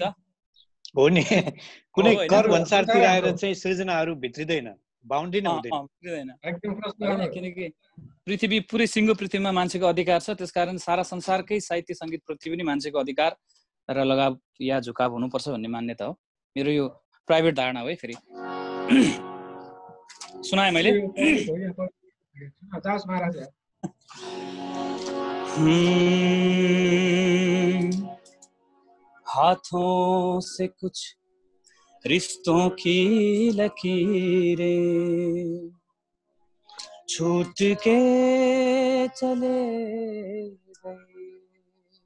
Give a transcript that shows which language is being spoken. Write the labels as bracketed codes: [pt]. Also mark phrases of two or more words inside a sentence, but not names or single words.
[ne] हो नि, कुनै कर भन्सारतिर आएर चाहिँ सृजनाहरू भित्रिँदैन, बााउन्ड्री नै हुँदैन। किनकि पृथ्वी पुरै सिङ्गो पृथ्वीमा मान्छेको अधिकार छ। त्यसकारण सारा संसारकै साहित्य सङ्गीत प्रति पनि मान्छेको अधिकार र लगाव या झुकाव हुनुपर्छ भन्ने मान्यता हो मेरो। यो प्राइभेट धारणा हो है। फेरि सुनाएँ मैले। [hi] हाथों से कुछ रिश्तों की लकीरें छूट के चले गए।